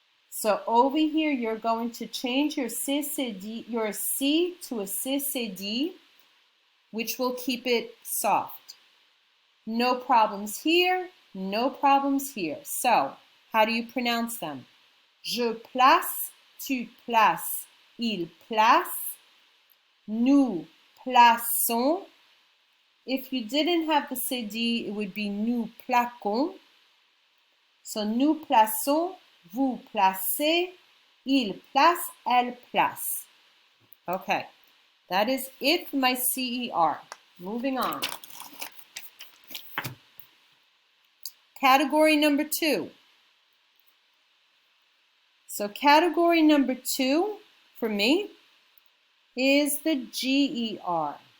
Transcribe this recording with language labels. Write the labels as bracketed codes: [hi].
[en] So over here, you're going to change your CCD, your C to a CCD, which will keep it soft. No problems here, no problems here. So, how do you pronounce them? [fr] Je place, tu places, il place, nous plaçons. [en] If you didn't have the CD, it would be [fr] nous plaquons. So, nous plaçons, vous placez, il place, elle place. [en] Okay, that is it for my CER. Moving on. Category number 2. So category number 2 for me is the GER.